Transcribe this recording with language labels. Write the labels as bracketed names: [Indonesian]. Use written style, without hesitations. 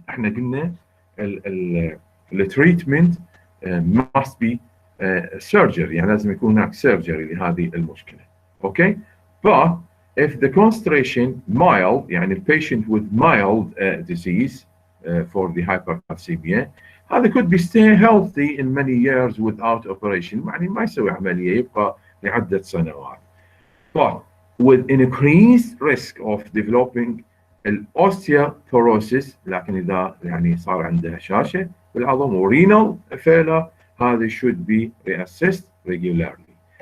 [Arabic] احنا قلنا ال [English] treatment must be surgery [Arabic] يعني لازم يكون هناك surgery لهذه المشكلة. [English] Okay, but if the concentration mild يعني patient with mild disease for the hypercalcemia هذا could be stay healthy in many years without operation [Arabic] يعني ما يسوي عملية يبقى لعدة سنوات. [English] But with increased risk of developing osteoporosis. [Arabic] لكن إذا يعني صار عنده هشاشة بالعظم ورينال فيلر هذا [English] should be reassessed regularly.